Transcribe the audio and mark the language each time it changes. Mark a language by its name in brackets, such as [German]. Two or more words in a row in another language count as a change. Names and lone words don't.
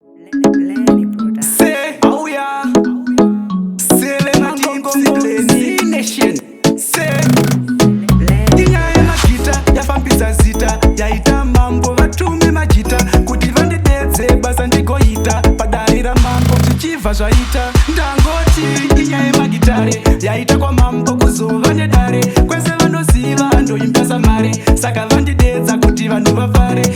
[English] Lenny Production. Say, oh yeah. Say, let my team go see Lenny Nation. Say, Lenny. [Shona] inyaya magita, yafambisa zita, yaita mambo, vatume majita, kuti vandidedze basa ndigoita, padare ramambo, zvichibva zvaita. Ndangoti, inyaya magitare, yaita kwamambo, kuzova nedare, kwese vanoziva, andoimba samare, saka vandidedza kuti vanhu vafare.